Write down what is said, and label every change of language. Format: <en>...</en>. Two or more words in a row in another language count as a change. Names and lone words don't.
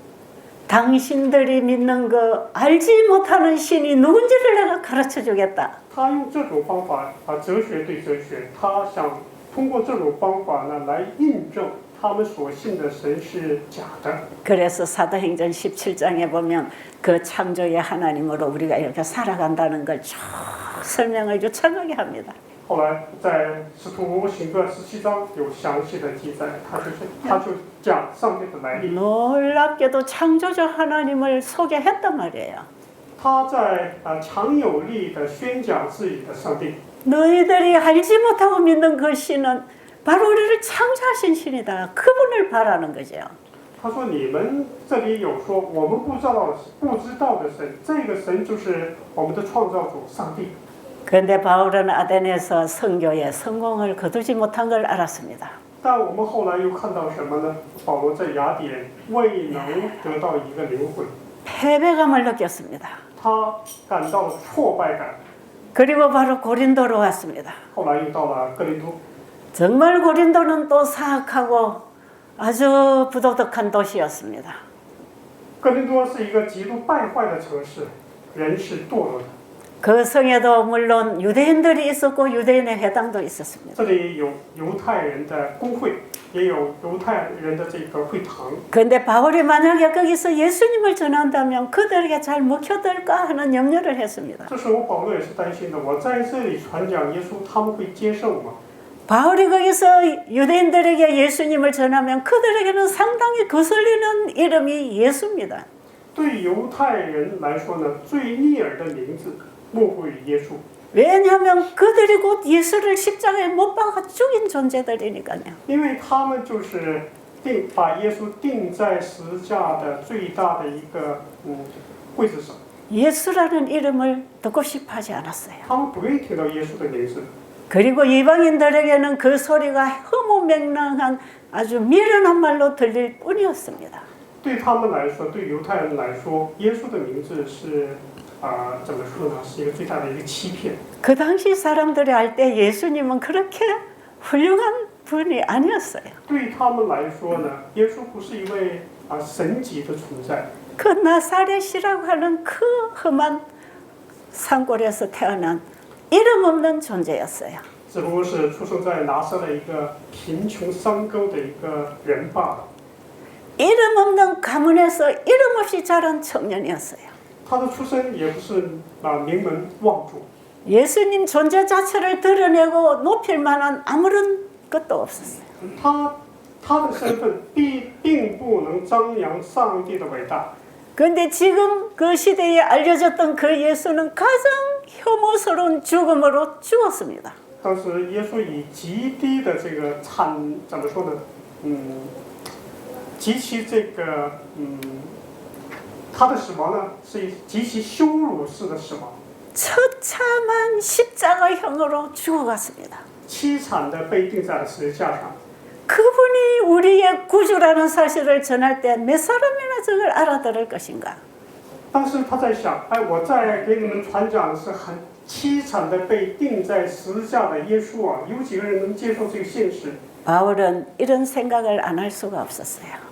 <ko>당신들이 믿는 그 알지 못하는 신이 누군지를 내가 가르쳐 주겠다.</ko> <zh>他用这种方法哲学对哲学，他想通过这种方法呢来印证他们所信的神是假的。</zh> <ko>그래서 사도행전 17장에 보면 그 창조의 하나님으로 우리가 이렇게 살아간다는 걸 쭉 설명을 유창하게 합니다.</ko> <zh>后来在使徒行传17章有详细的记载，他就讲上帝的来历。</zh> <ko>놀랍게도 창조주 하나님을 소개했단 말이에요.</ko> <zh>他在强有力的宣讲自己的上帝。</zh> <ko>너희들이 알지 못하고 믿는 그 신은 바로 우리를 창조하신 신이다. 그분을 바라는 거죠.</ko> <zh>他说：“你们这里有说我们不知道的神，这个神就是我们的创造主上帝。”</zh> <ko>그런데 바울은 아덴에서 선교에 성공을 거두지 못한 걸 알았습니다.</ko> <zh>但我们后来又看到什么呢？保罗在雅典未能得到一个灵魂，</zh> <ko>패배감을 느꼈습니다.</ko> <zh>他感到了挫败感。</zh> <ko>그리고 바로 고린도로 왔습니다.</ko> <zh>后来又到了哥林多，</zh> <ko>정말 고린도는 또 사악하고 아주 부도덕한 도시였습니다.</ko> <zh>哥林多是一个极度败坏的城市，人是堕落的。</zh> <ko>그 성에도 물론 유대인들이 있었고 유대인의 회당도 있었습니다.</ko> <zh>这里有犹太人的公会，也有犹太人的这个会堂。</zh> <ko>그런데 바울이 만약에 거기서 예수님을 전한다면 그들에게 잘 먹혀들까 하는 염려를 했습니다.</ko> <zh>这时候保罗也是担心的，我在这里传讲耶稣，他们会接受吗？</zh> <ko>바울이 거기서 유대인들에게 예수님을 전하면 그들에게는 상당히 거슬리는 이름이 예수입니다.</ko> <zh>对犹太人来说呢，最逆耳的名字莫过于耶稣。</zh> <ko>왜냐하면 그들이 곧 예수를 십자가에 못 박아 죽인 존재들이니까요.</ko> <zh>因为他们就是把耶稣钉在十字架的最大的一个柜子上。</zh> <ko>예수라는 이름을 듣고 싶어 하지 않았어요.</ko> <zh>他们不愿意听到耶稣的名字。</zh> <ko>그리고 이방인들에게는 그 소리가 허무맹랑한 아주 미련한 말로 들릴 뿐이었습니다.</ko> <zh>对他们来说，对犹太人来说，耶稣的名字是怎么说呢？是一个最大的一个欺骗。</zh> <ko>그 당시 사람들이 알 때 예수님은 그렇게 훌륭한 분이 아니었어요.</ko> <zh>对他们来说呢，耶稣不是一位神级的存在。</zh> <ko>그 나사렛이라고 하는 그 험한 산골에서 태어난 이름 없는 존재였어요.</ko> <zh>只不过是出生在拿撒勒一个贫穷山沟的一个人罢了。</zh> <ko>이름 없는 가문에서 이름 없이 자란 청년이었어요.</ko> <zh>他的出身也不是名门望族。</zh> <ko>예수님 존재 자체를 드러내고 높일 만한 아무런 것도 없었어요.</ko> <zh>他的身份并不能张扬上帝的伟大。</zh> <ko>그런데 지금 그 시대에 알려졌던 그 예수는 가장 혐오스러운 죽음으로 죽었습니다.</ko> <zh>当时耶稣以极低的这个怎么说呢？极其这个他的死亡呢是极其羞辱式的死亡，</zh> <ko>처참한 십자가형으로 죽어갔습니다.</ko> <zh>凄惨的被钉在了十字架上。</zh> <ko>그분이 우리의 구주라는 사실을 전할 때 몇 사람이나 저걸 알아들을 것인가?</ko> <zh>当时他在想，我在给你们传讲的是很凄惨的被钉在十字架的耶稣啊，有几个人能接受这个现实？</zh> <ko>바울은 이런 생각을 안 할 수가 없었어요.</ko>